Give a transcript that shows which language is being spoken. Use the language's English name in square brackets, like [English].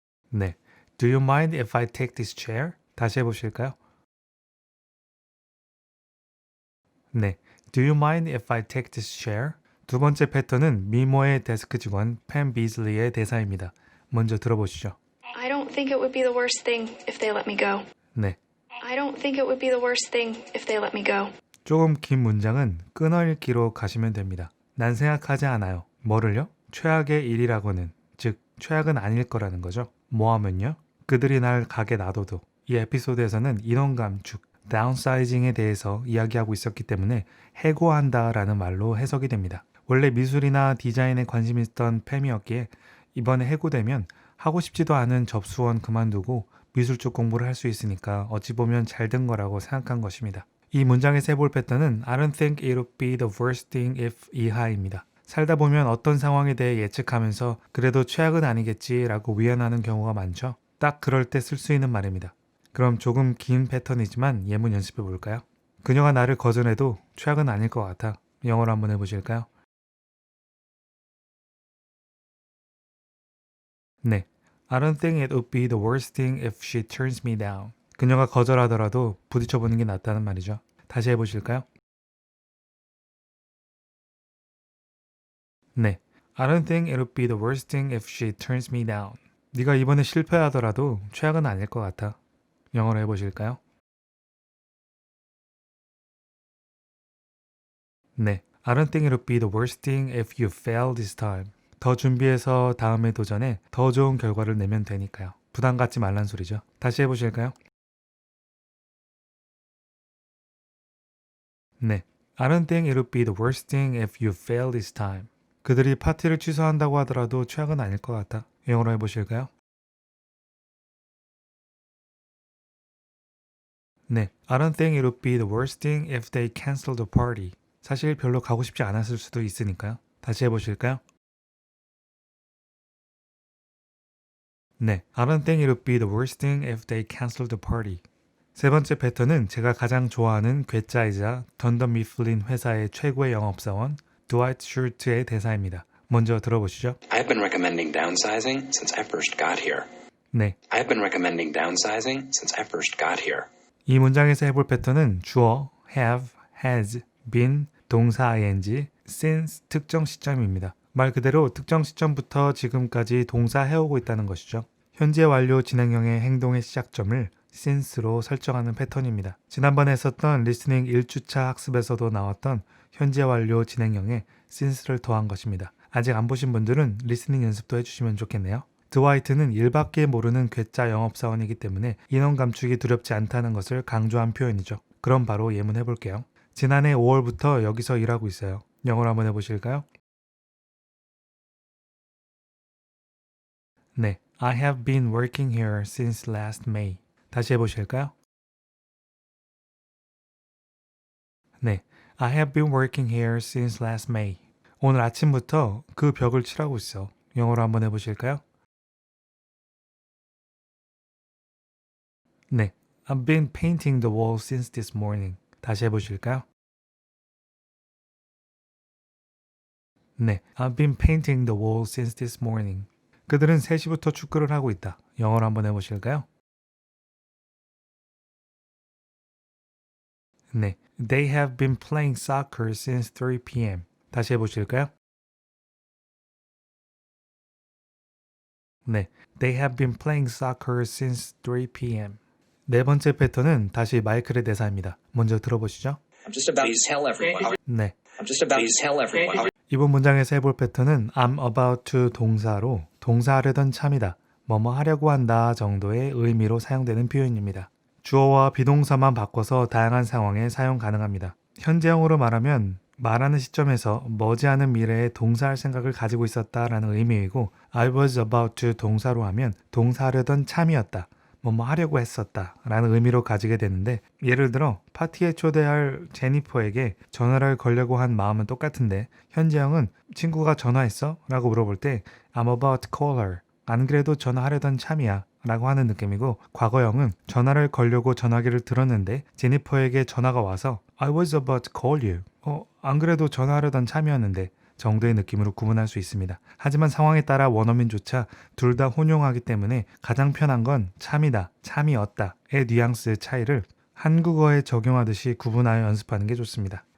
[Korean] 네. [English] Do you mind if I take this chair? [Korean] 다시 해보실까요? 네. [English] Do you mind if I take this chair? [Korean] 두 번째 패턴은 미모의 데스크 직원 팬 비즐리의 대사입니다. 먼저 들어보시죠. [English] I don't think it would be the worst thing if they let me go. [Korean] 네. [English] I don't think it would be the worst thing if they let me go. [Korean] 조금 긴 문장은 끊어읽기로 가시면 됩니다. 난 생각하지 않아요. 뭐를요? 최악의 일이라고는, 즉 최악은 아닐 거라는 거죠. 뭐하면요? 그들이 날 가게 놔둬도. 이 에피소드에서는 인원 감축, 다운사이징에 대해서 이야기하고 있었기 때문에 해고한다 라는 말로 해석이 됩니다. 원래 미술이나 디자인에 관심 있던 팸이었기에 이번에 해고되면 하고 싶지도 않은 접수원 그만두고 미술 쪽 공부를 할 수 있으니까 어찌 보면 잘 된 거라고 생각한 것입니다. 이 문장에서 해볼 패턴은 [English] I don't think it would be the worst thing if [Korean] 이하입니다. 살다 보면 어떤 상황에 대해 예측하면서 그래도 최악은 아니겠지 라고 위안하는 경우가 많죠. 딱 그럴 때 쓸 수 있는 말입니다. 그럼 조금 긴 패턴이지만 예문 연습해 볼까요? 그녀가 나를 거절해도 최악은 아닐 것 같아. 영어로 한번 해보실까요? 네. [English] I don't think it would be the worst thing if she turns me down. [Korean] 그녀가 거절하더라도 부딪혀보는 게 낫다는 말이죠. 다시 해보실까요? 네. [English] I don't think it would be the worst thing if she turns me down. [Korean] 네가 이번에 실패하더라도 최악은 아닐 것 같아. 영어로 해보실까요? 네. [English] I don't think it would be the worst thing if you fail this time. [Korean] 더 준비해서 다음에 도전에 더 좋은 결과를 내면 되니까요. 부담 갖지 말란 소리죠. 다시 해보실까요? 네. [English] I don't think it would be the worst thing if you fail this time. [Korean] 그들이 파티를 취소한다고 하더라도 최악은 아닐 것 같아. 영어로 해보실까요? 네. [English] I don't think it would be the worst thing if they cancel the party. [Korean] 사실 별로 가고 싶지 않았을 수도 있으니까요. 다시 해보실까요? 네. [English] I don't think it would be the worst thing if they cancel the party. [Korean] 세 번째 패턴은 제가 가장 좋아하는 괴짜이자 던더 미플린 회사의 최고의 영업사원 드와이트 슐트의 대사입니다. 먼저 들어보시죠. [English] I've been recommending downsizing since I first got here. [Korean] 네. [English] I've been recommending downsizing since I first got here. [Korean] 이 문장에서 해볼 패턴은 주어 have, has, been, 동사 ing, since 특정 시점입니다. 말 그대로 특정 시점부터 지금까지 동사 해오고 있다는 것이죠. 현재 완료 진행형의 행동의 시작점을 since로 설정하는 패턴입니다. 지난번에 했었던 리스닝 1주차 학습에서도 나왔던 현재 완료 진행형에 since를 더한 것입니다. 아직 안 보신 분들은 리스닝 연습도 해주시면 좋겠네요. 드와이트는 일밖에 모르는 괴짜 영업사원이기 때문에 인원 감축이 두렵지 않다는 것을 강조한 표현이죠. 그럼 바로 예문해 볼게요. 지난해 5월부터 여기서 일하고 있어요. 영어로 한번 해보실까요? 네, [English] I have been working here since last May. [Korean] 다시 해보실까요? 네, [English] I have been working here since last May. [Korean] 오늘 아침부터 그 벽을 칠하고 있어. 영어로 한번 해보실까요? 네, [English] I've been painting the wall since this morning. [Korean] 다시 해보실까요? 네, [English] I've been painting the wall since this morning. [Korean] 그들은 3시부터 축구를 하고 있다. 영어로 한번 해보실까요? 네, [English] They have been playing soccer since 3 p.m. [Korean] 다시 해보실까요? 네, [English] They have been playing soccer since 3 p.m. [Korean] 네 번째 패턴은 다시 마이클의 대사입니다. 먼저 들어보시죠. [English] I'm just about to tell everyone. [Korean] 네, [English] I'm just about to tell everyone. [Korean] 이번 문장에서 해볼 패턴은 [English] I'm about to [Korean] 동사로 동사하려던 참이다, 뭐뭐 하려고 한다 정도의 의미로 사용되는 표현입니다. 주어와 비동사만 바꿔서 다양한 상황에 사용 가능합니다. 현재형으로 말하면 말하는 시점에서 머지않은 미래에 동사할 생각을 가지고 있었다라는 의미이고 [English] I was about to [Korean] 동사로 하면 동사하려던 참이었다, 뭐뭐 하려고 했었다 라는 의미로 가지게 되는데 예를 들어 파티에 초대할 제니퍼에게 전화를 걸려고 한 마음은 똑같은데 현재형은 친구가 전화했어? 라고 물어볼 때 [English] I'm about to call her. [Korean] 안 그래도 전화하려던 참이야 라고 하는 느낌이고 과거형은 전화를 걸려고 전화기를 들었는데 제니퍼에게 전화가 와서 [English] I was about to call you. [Korean] 안 그래도 전화하려던 참이었는데 정도의 느낌으로 구분할 수 있습니다. 하지만 상황에 따라 원어민조차 둘 다 혼용하기 때문에 가장 편한 건 참이다, 참이었다의 뉘앙스의 차이를 한국어에 적용하듯이 구분하여 연습하는 게 좋습니다.